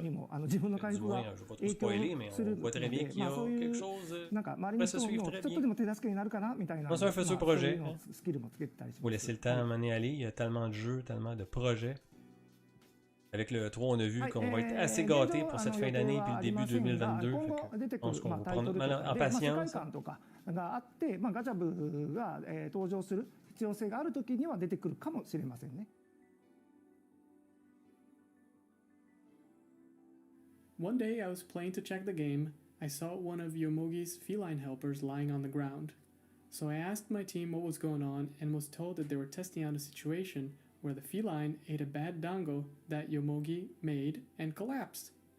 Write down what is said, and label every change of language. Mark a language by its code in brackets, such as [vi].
[fr] Du moins, je ne vais pas trop spoiler, mais on voit très bien qu'il y a quelque chose qui va se suivre très bien. Moi, c'est un futur projet. Il faut laisser le temps à mener aller. Il y a tellement de jeux, tellement de projets. Avec le 3, on a vu qu'on va être assez gâtés pour cette fin d'année puis le début 2022. Je pense qu'on va prendre notre mal en patience. [ja] があって、ガチャブが登場する必要性があるときには出てくるかもしれませんね。 [en] One day I was playing to check the game. I saw one of Yomogi's feline helpers lying on the ground. So I asked my team what was going on and was told that they were testing out a situation where the feline ate a bad dango that Yomogi made and collapsed.